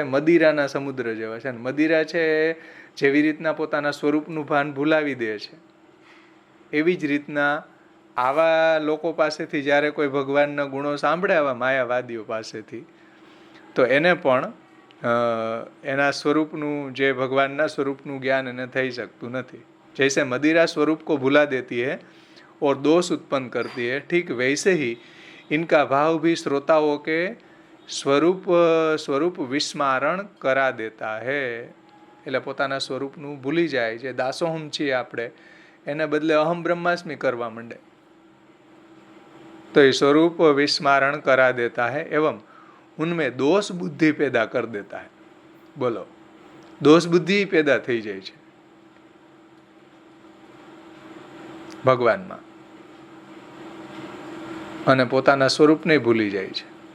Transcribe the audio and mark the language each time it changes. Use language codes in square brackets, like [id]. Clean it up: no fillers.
[gu] મદિરાના સમુદ્ર જેવા છે. મદિરા છે જેવી રીતના પોતાના સ્વરૂપનું ભાન ભૂલાવી દે છે, એવી જ રીતના આવા લોકો પાસેથી જ્યારે કોઈ ભગવાનના ગુણો સાંભળે, આવા માયાવાદીઓ પાસેથી, તો એને પણ એના સ્વરૂપનું, જે ભગવાનના સ્વરૂપનું જ્ઞાન એને થઈ શકતું નથી. [hi] જૈસે મदिरा स्वरूप को भुला देती है और दोष उत्पन्न करती है, ठीक वैसे ही इनका भाव भी श्रोताओं के સ્વરૂપ વિસ્મારણ કરા દેતા હૈ. [gu] એટલે પોતાના સ્વરૂપનું ભૂલી જાય. જે દાસોહમ છીએ આપણે, એને બદલે અહમ બ્રહ્માસ્મિ કરવા માંડે, તો એ [hi] સ્વરૂપ વિસ્મારણ કરા દેતા હૈ એવं उनमें दोष बुद्धि पैदा कर देता है. बोलो, दोष बुद्धि पैदा [gu] થઈ જાય છે ભગવાનમાં, અને પોતાના સ્વરૂપને ભૂલી જાય છે.